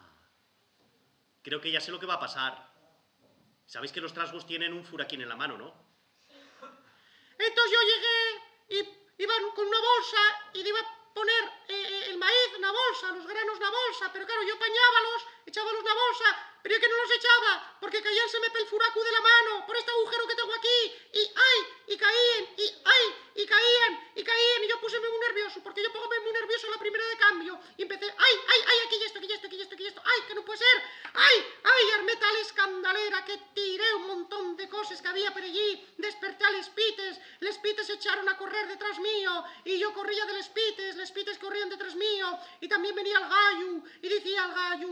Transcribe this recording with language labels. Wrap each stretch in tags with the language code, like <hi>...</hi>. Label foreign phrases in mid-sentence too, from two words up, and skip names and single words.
<es>Creo que ya sé lo que va a pasar. Sabéis que los trasgos tienen un furaquín en la mano, ¿no? Entonces yo llegué y iba con una bolsa y le iba a poner el maíz en la bolsa, los granos en la bolsa, pero claro, yo apañábalos, echábalos en la bolsa, pero yo que no los echaba, porque</es> <ast>caíanseme pel furacu</ast> <es>de la mano, por este agujero que tengo aquí, y ¡ay! Y caían, y caían, y yo puseme muy nervioso, porque yo pongo muy nervioso a la primera de cambio, y empecé, ¡ay! Aquí y esto, ¡ay! Que no puede ser, ¡ay! Armé tal escandalera que tiré un montón de cosas que había por allí, desperté a</es> <ast>les pites</ast> <es>se echaron a correr detrás mío, y yo corría de</es> <ast>les pites</ast> <es>corrían detrás mío, y también venía el gallo, y decía al gallo,</es>